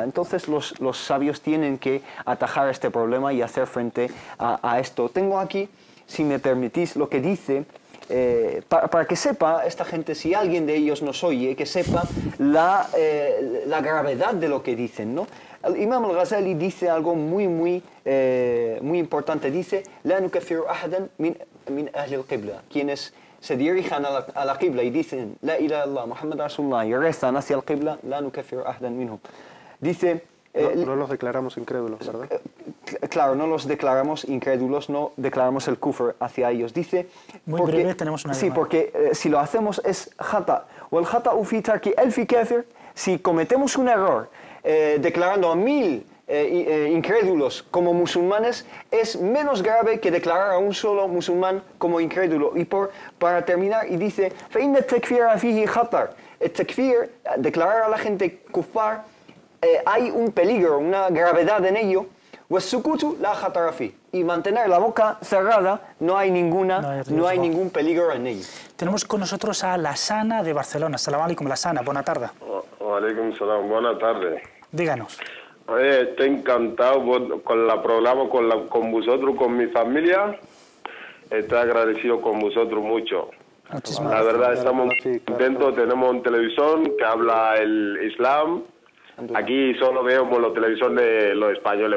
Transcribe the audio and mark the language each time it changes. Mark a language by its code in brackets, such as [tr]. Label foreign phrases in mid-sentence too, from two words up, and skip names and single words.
[es] Entonces los sabios tienen que atajar este problema y hacer frente a esto. Tengo aquí, si me permitís, lo que dice, para que sepa esta gente, si alguien de ellos nos oye, que sepa la gravedad de lo que dicen, ¿no? El Imam al-Ghazali dice algo muy importante. [ar] Dice: لا نكفر أحدا من أهل القبلة. [es] Quienes se dirijan a la qibla y dicen [ar] لا إله إلا الله محمد رسول الله [es] y rezan hacia el qibla, [ar] لا نكفر أحدا منهم. [es] Dice... no los declaramos incrédulos, ¿verdad? Claro, no los declaramos incrédulos, no declaramos el kufr hacia ellos. Dice... Muy breve, tenemos una Sí, llamada. porque si lo hacemos es khata. O el [ar] خطأ في ترك ألف كافر, [es] si cometemos un error declarando a 1000 incrédulos como musulmanes, es menos grave que declarar a un solo musulmán como incrédulo. Y para terminar, y dice, [ar] فَإِنَّ التَّكْفِيرَ فِيهِ خَطَرٌ. [es] El takfir, declarar a la gente kuffar, hay un peligro, una gravedad en ello. [ar] وَالسُّكُوتُ لَا خَطَرَ فِيهِ. [es] Y mantener la boca cerrada, no hay ningún peligro en ello. Tenemos con nosotros a Lassana de Barcelona. [ar] سلام عليكم, [es] Lassana, buena tarde. [ar] عليكم السلام, [es] buenas tardes. Díganos. Estoy encantado con la programa, con vosotros, con mi familia. Estoy agradecido con vosotros mucho. Muchísimas La verdad, estamos Sí, claro. contentos. Tenemos una televisión que habla el Islam. Aquí solo vemos la televisión de los españoles.